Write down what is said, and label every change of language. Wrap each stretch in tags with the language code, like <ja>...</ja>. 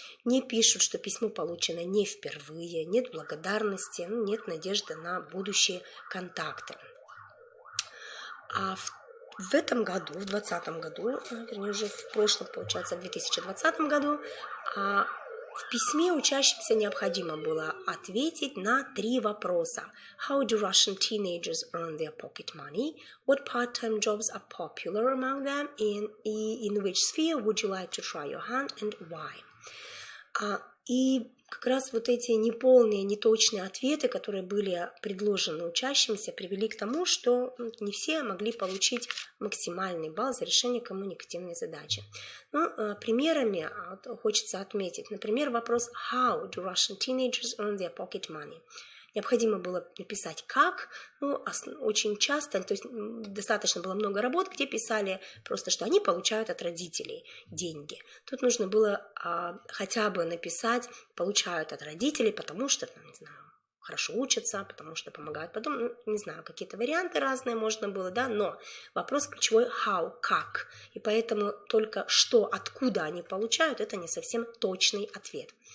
<ru>Не пишут, что письмо получено не впервые, нет благодарности, нет надежды на будущие контакты. В этом году, в 2020 году, вернее уже в прошлом, получается, в 2020 году, В письме учащимся необходимо было ответить на 3 вопроса.</ru> <en>How do Russian teenagers earn their pocket money? What part-time jobs are popular among them? In which sphere would you like to try your hand and why?</en> <ru>И как раз вот эти неполные, неточные ответы, которые были предложены учащимся, привели к тому, что не все могли получить максимальный балл за решение коммуникативной задачи. Но примерами хочется отметить, например, вопрос</ru> <en>How do Russian teenagers earn their pocket money?</en> <ru>Необходимо было написать «как», очень часто, то есть достаточно было много работ, где писали просто, что они получают от родителей деньги. Тут нужно было хотя бы написать «получают от родителей, потому что, не знаю, хорошо учатся, потому что помогают потом», не знаю, какие-то варианты разные можно было, да, но вопрос ключевой «how», «как», и поэтому только что, откуда они получают, это не совсем точный ответ.</ru>